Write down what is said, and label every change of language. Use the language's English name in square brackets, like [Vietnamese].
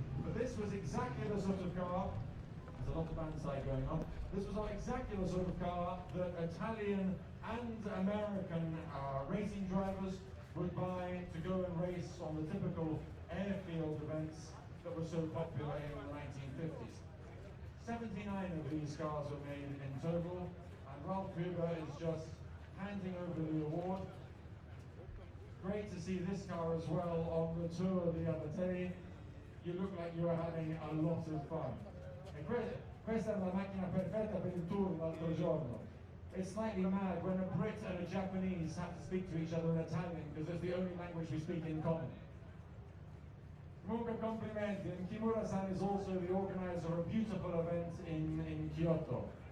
[English] But this was exactly the sort of car, there's a lot of bandside going on, this was exactly the sort of car that Italian and American racing drivers would buy to go and race on the typical airfield events that were so popular in the 1950s. 79 of these cars were made in total, and Ralph Huber is just handing over the award. great to see this car as well on the tour the other day. You look like you are having a lot of fun. [Italian] E questa è la macchina perfetta per il tour l'altro giorno. [English] It's slightly mad when a Brit and a Japanese have to speak to each other in Italian because it's the only language we speak in common. [Italian] Comunque complimenti, [English] and Kimura-san is also the organizer of a beautiful event in Kyoto.